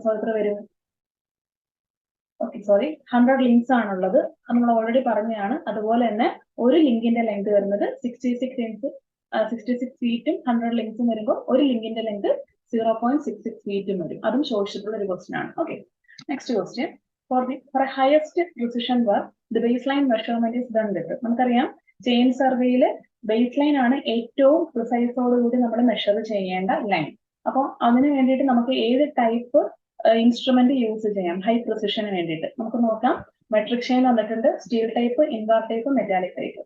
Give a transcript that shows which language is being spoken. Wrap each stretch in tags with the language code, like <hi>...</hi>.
<ml>So എത്ര വരും, 100 links ആണുള്ളത്. നമ്മൾ ഓൾറെഡി പറഞ്ഞതാണ്. അതുപോലെ തന്നെ ഒരു ലിങ്കിന്റെ ലെങ്ത് വരുന്നത് 66 ഇൻസ് 66 ഫീറ്റും 100 ലിങ്ക്സും വരുമ്പോൾ ഒരു ലിങ്കിന്റെ ലെങ്ത് 0.66 ഫീറ്റും വരും. അതും ചോദിച്ചിട്ടുള്ള ഒരു ക്വസ്റ്റ്യൻ ആണ്. Okay, next question.</ml> <en>For highest precision work, the baseline measurement is done with.</en> <ml>നമുക്കറിയാം ചെയിൻ സർവേയിൽ ബേസ് ലൈൻ ആണ് ഏറ്റവും പ്രിസൈസോടുകൂടി നമ്മൾ മെഷർ ചെയ്യേണ്ട ലൈൻ. അപ്പോൾ അതിന് വേണ്ടിയിട്ട് നമുക്ക് ഏത് ടൈപ്പ് ഇൻസ്ട്രുമെന്റ് യൂസ് ചെയ്യാം ഹൈ പ്രിസിഷന് വേണ്ടിയിട്ട്? നമുക്ക് നോക്കാം. മെട്രിക് ചെയിൻ വന്നിട്ടുണ്ട്, steel type, invar type, metallic type.</ml>